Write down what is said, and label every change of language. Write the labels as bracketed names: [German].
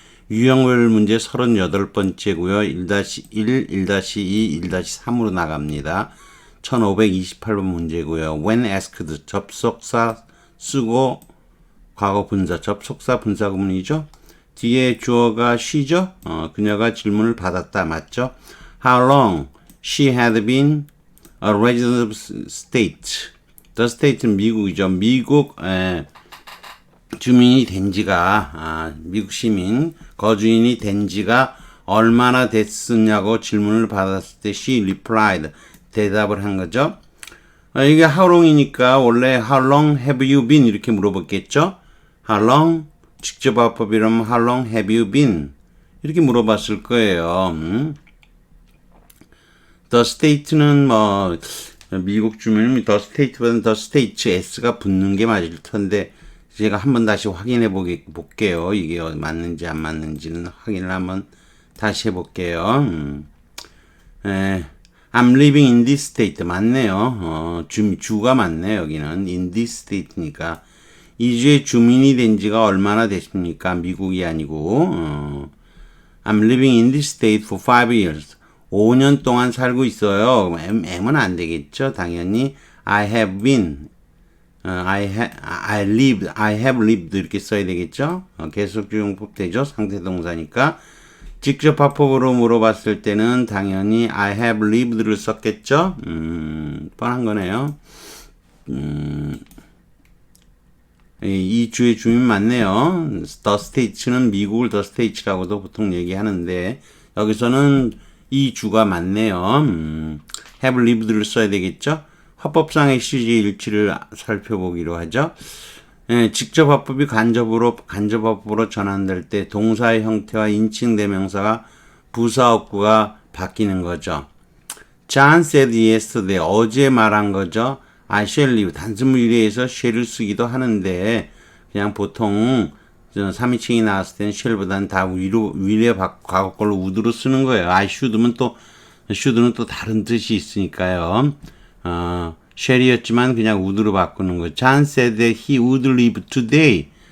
[Korean] 유형별 문제 38번째고요. 1-1, 1-2, 1-3으로 나갑니다. 1528번 문제고요. [English] When asked, [Korean] 접속사 쓰고 과거 분사, 접속사 분사 구문이죠. 뒤에 주어가 she죠. 그녀가 질문을 받았다. 맞죠? [English] How long she had been a resident of state. [Korean] The state는 미국이죠. 미국 주민이 된 지가 미국 시민 거주인이 된 지가 얼마나 됐었냐고 질문을 받았을 때 [English] she replied. [Korean] 대답을 한 거죠. 이게 how long이니까 원래 [English] how long have you been [Korean] 이렇게 물어봤겠죠. How long 직접 화법이라면 [English] how long have you been [Korean] 이렇게 물어봤을 거예요. The state는 뭐 미국 주민은 the state보다는 the states s가 붙는 게 맞을 텐데 제가 한번 다시 확인해 볼게요. 이게 맞는지 안 맞는지는 확인을 한번 다시 해볼게요. [English] I'm living in this state. [Korean] 맞네요. 주가 맞네요. 여기는 [English] in this state [Korean] 니까 이 주의 주민이 된 지가 얼마나 됐습니까? 미국이 아니고 [English] I'm living in this state for 5 years. [Korean] 5년 동안 살고 있어요. M은 안 되겠죠. 당연히 [English] I have been I have lived [Korean] 이렇게 써야 되겠죠. 계속주용법 되죠. 상태동사니까 직접 화법으로 물어봤을 때는 당연히 I have lived를 썼겠죠. 뻔한 거네요. 이 주의 주민 맞네요. The States는 미국을 The States라고도 보통 얘기하는데 여기서는 이 주가 맞네요. have lived를 써야 되겠죠. 화법상의 시제 일치를 살펴보기로 하죠. 직접 화법이 간접 화법으로 전환될 때 동사의 형태와 인칭 대명사가 부사 어구가 바뀌는 거죠. [English] John said yesterday. [Korean] 어제 말한 거죠. [English] I shall leave. [Korean] 단순 유래에서 shall을 쓰기도 하는데 그냥 보통 3인칭이 나왔을 때는 shall보다는 다 위례 과거걸로 would로 쓰는 거예요. I should는 또 다른 뜻이 있으니까요. shall이었지만 그냥 would로 바꾸는 거예요. [English] John said that he would leave today.